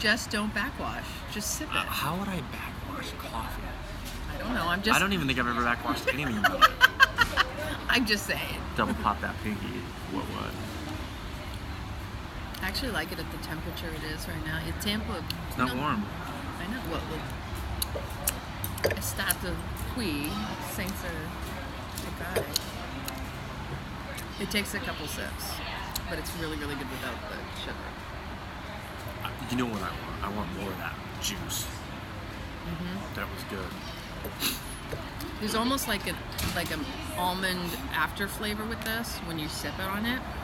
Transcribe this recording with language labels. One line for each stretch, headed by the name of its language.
English: Just don't backwash. Just sip it. How would I backwash coffee? I don't know. I don't even think I've ever backwashed anything in my life. I'm just saying. Double pop that pinky. What? I actually like it at the temperature it is right now. It's tempo. It's not warm. I know.
Italian: Well, è stato qui senza toccare.
English: It takes a couple sips, but it's really, really good without the sugar. You know what I want? I want more of that juice. That was good. There's almost like an almond after flavor with this when you sip it on it.